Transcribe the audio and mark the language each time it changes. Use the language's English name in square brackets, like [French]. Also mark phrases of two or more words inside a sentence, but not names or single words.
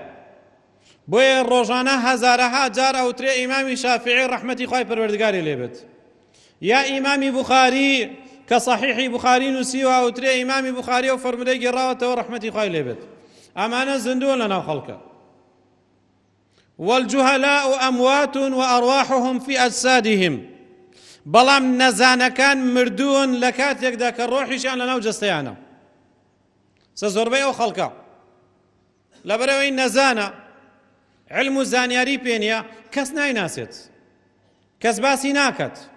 [Central Kurdish] بۆیە ڕۆژانە هەزارەها جار ئەوترێ ئیمامی شافعی ڕەحمەتی خوای پەروەردگاری لێبێت. یا ئیمامی بوخاری کە صحیحی بوخاری نووسیوە ئەوترێ ئیمامی بوخاری و فەرمودەی گێڕاوەتەوە ڕەحمەتی خوای لێبێت. ئەمانە زندوون لەناو خەڵکە. [Arabic] والجهلاء أموات وأرواحهم في أجسادهم. [Central Kurdish] بەڵام نەزانەکان مردوون لە کاتێکدا کە ڕۆحیشیان لەناو جەستەیانە. زۆربەی ئەو خەڵکە لەبەرەوەی نەزانە، علم و زانیاری پێ نییە، کەس نایناسێت، کەس باسی ناکات.